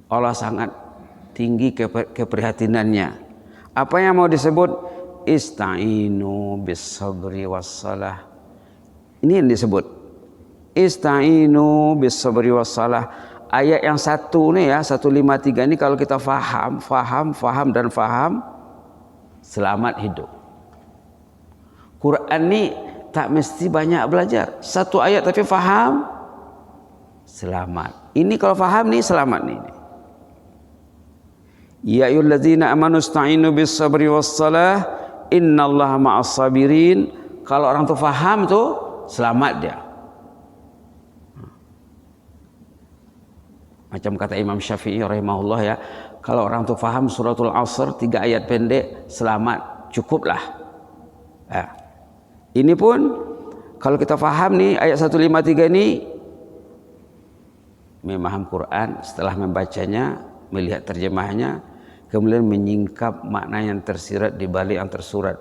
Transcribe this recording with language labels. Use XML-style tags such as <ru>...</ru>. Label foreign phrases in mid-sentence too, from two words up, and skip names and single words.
<ms>Allah sangat tinggi keprihatinannya. Apa yang mau disebut?</ms> <ar>استعينوا بالصبر والصلاة.</ar> <ms>Ini yang disebut.</ms> <ar>استعينوا بالصبر والصلاة.</ar> <ms>Ayat yang satu nih ya, 153 ini kalau kita faham, selamat hidup. Quran ni tak mesti banyak belajar. Satu ayat tapi faham, selamat. Ini kalau faham nih selamat nih.</ms> <ar>يا أيها الذين آمنوا استعينوا بالصبر والصلاة إن الله مع الصابرين.</ar> <ms>Kalau orang tu faham tu selamat dia. Macam kata Imam Syafi'i rahimahullah ya, kalau orang tu faham suratul Asr 3 ayat pendek selamat, cukuplah. Ya. Ini pun kalau kita faham nih ayat 153 ini, memaham Quran, setelah membacanya, melihat terjemahnya, kemudian menyingkap makna yang tersirat di balik yang tersurat.</ms>